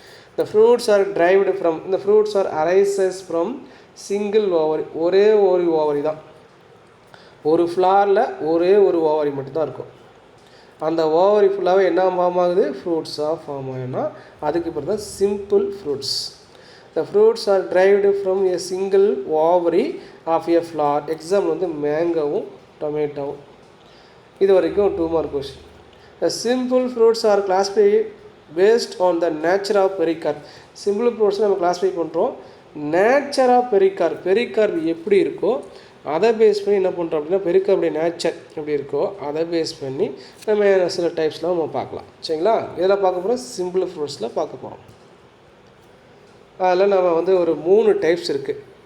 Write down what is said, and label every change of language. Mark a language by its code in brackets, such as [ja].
[en] இந்த fruits are derived from, இந்த fruits are arises from single ovary. [ta] ஒரே ஒரு ஓவரி தான். ஒரு ஃப்ளாரில் ஒரே ஒரு ஓவரி மட்டும்தான் இருக்கும். அந்த ஓவரி ஃபுல்லாகவே என்ன ஃபார்ம் ஆகுது? ஃப்ரூட்ஸாக ஃபார்ம் ஆகுதுன்னா அதுக்கு பேர் தான் simple fruits. [en] The fruits are derived from a single ovary of a flower. [ta] Example மேங்கோவும் டொமேட்டோவும். இது வரைக்கும் 2 mark question. [en] The simple fruits are classified based on the nature of pericarp. [ta] Simple fruits நம்ம classify பண்ணுறோம் nature of pericarp எப்படி இருக்கோ அதை base பண்ணி என்ன பண்ணுறோம் அப்படின்னா, பெரிகார்புடைய நேச்சர் எப்படி இருக்கோ அதை பேஸ் பண்ணி நம்ம சில டைப்ஸ்லாம் நம்ம பார்க்கலாம். சரிங்களா? இதில் பார்க்க போகிறோம், சிம்பிள் ஃப்ரூட்ஸில் பார்க்க போகிறோம். அதில் நம்ம ஒரு 3 டைப்ஸ் இருக்குது.